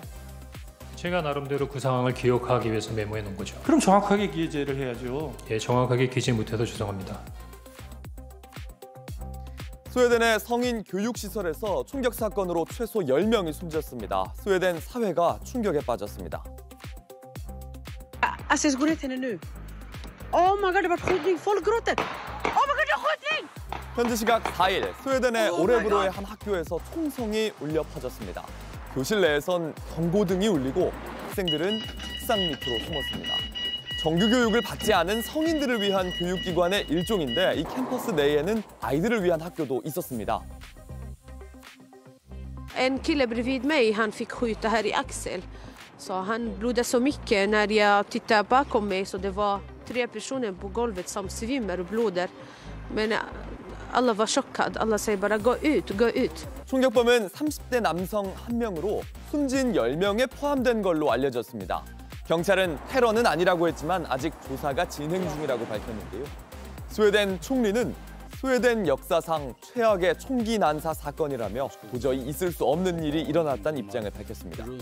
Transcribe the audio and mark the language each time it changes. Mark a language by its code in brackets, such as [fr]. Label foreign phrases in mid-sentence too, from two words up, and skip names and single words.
[ko] 제가 나름대로 그 상황을 기억하기 위해서 메모해 놓은 거죠. 그럼 정확하게 기재를 해야죠. 예, 정확하게 기재 못해서 죄송합니다. 스웨덴의 성인 교육시설에서 총격 사건으로 최소 10명이 숨졌습니다. 스웨덴 사회가 충격에 빠졌습니다. [sv] Alltså jag går ut henne nu. [en] Oh my god, [sv] det var skjutning. Folk gråter. [en] Oh my god, [sv] det är skjutning! [ko] 현지 시각 4일 스웨덴의 오레브로의 한 학교에서 총성이 울려 퍼졌습니다. 교실 내에선 경고등이 울리고 학생들은 책상 밑으로 숨었습니다. 정규 교육을 받지 않은 성인들을 위한 교육기관의 일종인데 이 캠퍼스 내에는 아이들을 위한 학교도 있었습니다. [sv] En kille bredvid mig, han fick skjuta här i axel. Så han blödde så mycket när jag tittade bakom mig så det var 3 personer på golvet som svimmar och blöder. Men alla var chockade. Alla säger bara gå ut, gå ut. [ko] 총격범은 30대 남성 1명으로 숨진 10명에 포함된 걸로 알려졌습니다. 경찰은 테러는 아니라고 했지만 아직 조사가 진행 중이라고 밝혔는데요. 스웨덴 총리는 스웨덴 역사상 최악의 총기 난사 사건이라며 도저히 있을 수 없는 일이 일어났다는 입장을 밝혔습니다.